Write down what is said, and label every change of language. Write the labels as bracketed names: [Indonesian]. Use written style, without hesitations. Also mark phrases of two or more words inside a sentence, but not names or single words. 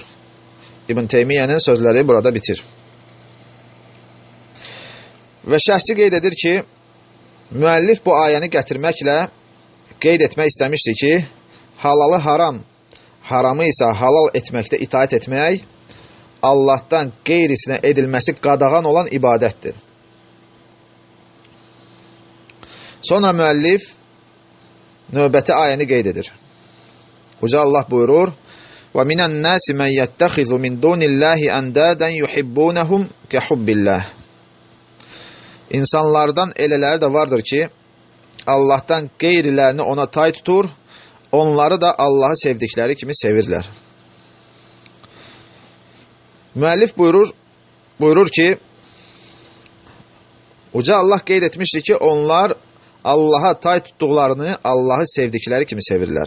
[Azerbaijani] İbn Teymiyyənin sözləri burada bitir. Və şərhçi qeyd edir ki, müəllif bu ayəni gətirməklə qeyd etmək istəmişdir ki, halalı haram, haramı isə halal etməkdə itaat etmək, Allahdan qeyrisinə edilməsi qadağan olan ibadətdir. Sonra müəllif növbəti ayəni qeyd edir. Uca Allah buyurur, [Arabic] وَمِنَ النَّاسِ مَنْ يَتَّخِذُ مِنْ دُونِ اللّٰهِ أَنْدَادًا يُحِبُّونَهُمْ كَحُبِّ اللّٰهِ. [Azerbaijani] İnsanlardan elələri də vardır ki, Allahdan qeyrilərini ona tay tutur, onları da Allahı sevdikləri kimi sevirlər. Müəllif buyurur ki, Uca Allah qeyd etmişdir ki, onlar Allaha tay tutduqlarını Allahı sevdikləri kimi sevirlər.